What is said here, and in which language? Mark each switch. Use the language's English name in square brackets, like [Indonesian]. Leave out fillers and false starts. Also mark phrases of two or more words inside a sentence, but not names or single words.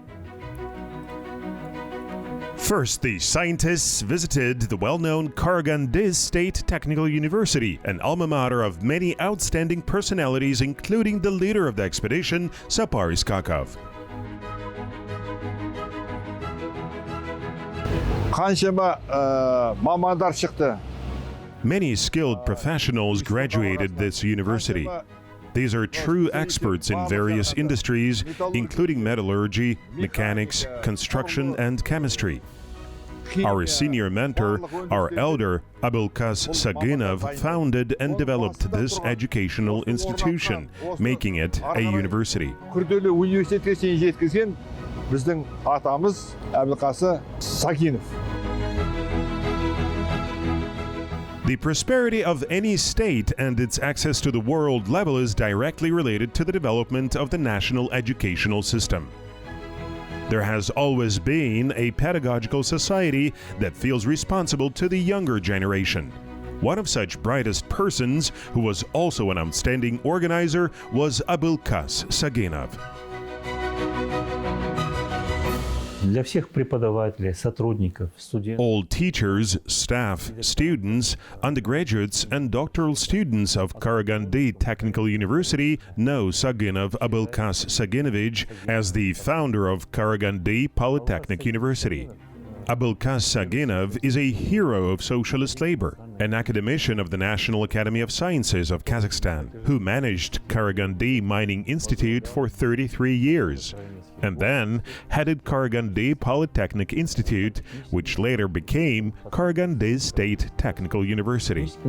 [English] First, the scientists visited the well-known Karaganda State Technical University, an alma mater of many outstanding personalities, including the leader of the expedition, Sapar Iskakov. [Kazakh] Қаншама мамандар шықты. [English] Many skilled professionals graduated this university. These are true experts in various industries, including metallurgy, mechanics, construction, and chemistry. Our senior mentor, our elder, Abulkas Saginov, founded and developed this educational institution, making it a university. [Kazakh] Күрделі университетке шейін жеткізген біздің атамыз Абылқасы Сагинов. [English] The prosperity of any state and its access to the world level is directly related to the development of the national educational system. There has always been a pedagogical society that feels responsible to the younger generation. One of such brightest persons, who was also an outstanding organizer, was Abulkas Saginov. [Russian] Для всех преподавателей, сотрудников, студентов. [English] All teachers, staff, students, undergraduates, and doctoral students of Karaganda Technical University know Saginov Abulkas Saginovich as the founder of Karaganda Polytechnic University. Abulkas Saginov is a hero of socialist labor, an academician of the National Academy of Sciences of Kazakhstan, who managed Karaganda Mining Institute for 33 years, and then headed Karaganda Polytechnic Institute, which later became Karaganda State Technical University.